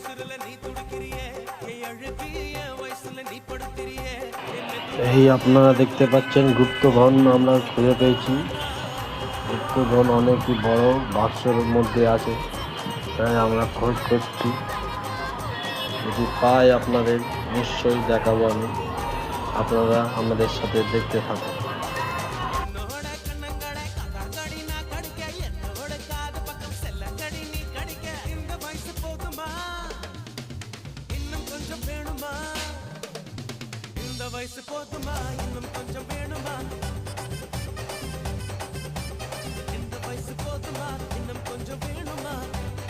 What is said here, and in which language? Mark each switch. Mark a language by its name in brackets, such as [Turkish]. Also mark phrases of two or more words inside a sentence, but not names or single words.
[Bangla] এই আপনারা দেখতে পাচ্ছেন গুপ্তধন আমরা খুঁজে পেয়েছি। গুপ্তধন অনেকই বড় বাক্সের মধ্যে আছে, তাই আমরা খোঁজ করছি। যদি পাই আপনাদের নিশ্চয়ই দেখাবো আমি, আপনারা আমাদের সাথে দেখতে থাকুন। [Tamil] வயசு போதுமா இன்னும் கொஞ்சம் வேணுமா இந்த வயசு போதுமா இன்னும் கொஞ்சம் வேணுமா